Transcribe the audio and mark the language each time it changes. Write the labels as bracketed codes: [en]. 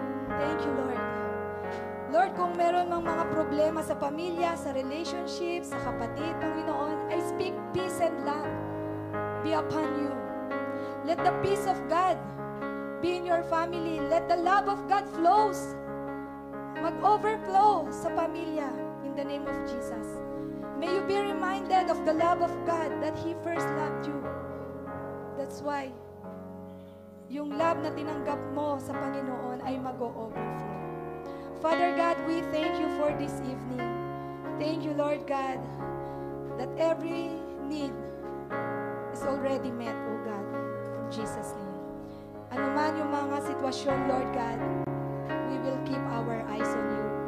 [en] Thank you, Lord. [tl] Lord, kung meron mang mga problema sa pamilya, sa relationship, sa kapatid, Panginoon, [en] I speak peace and love be upon you. Let the peace of God be in your family. Let the love of God flows. [tl] Mag-overflow sa pamilya [en] in the name of Jesus. May you be reminded of the love of God that He first loved you. That's why [tl] yung love na tinanggap mo sa Panginoon ay mag-overflow. [en] Father God, we thank you for this evening. Thank you, Lord God, that every need is already met, O God, in Jesus' name. [tl] Ano man yung mga sitwasyon, [en] Lord God, we will keep our eyes on you.